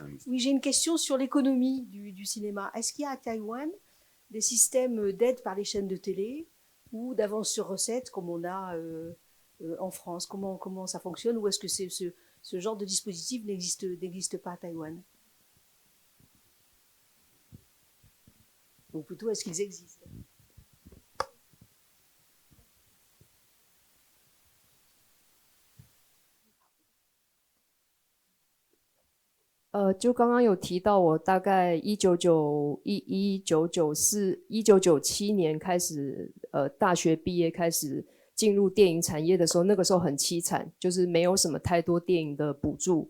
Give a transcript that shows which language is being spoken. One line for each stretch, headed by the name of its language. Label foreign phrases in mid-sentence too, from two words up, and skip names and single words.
French: Oui, j'ai une question sur l'économie du cinéma. Est-ce qu'il y a à Taïwan des systèmes d'aide par les chaînes de télé ou d'avance sur recette comme on a en France? Comment ça fonctionne? Ou est-ce que ce genre de dispositif n'existe pas à Taïwan? Ou plutôt, est-ce qu'ils existent?
Chinese: 就刚刚有提到，我大概1997年开始，大学毕业开始进入电影产业的时候，那个时候很凄惨，就是没有什么太多电影的补助。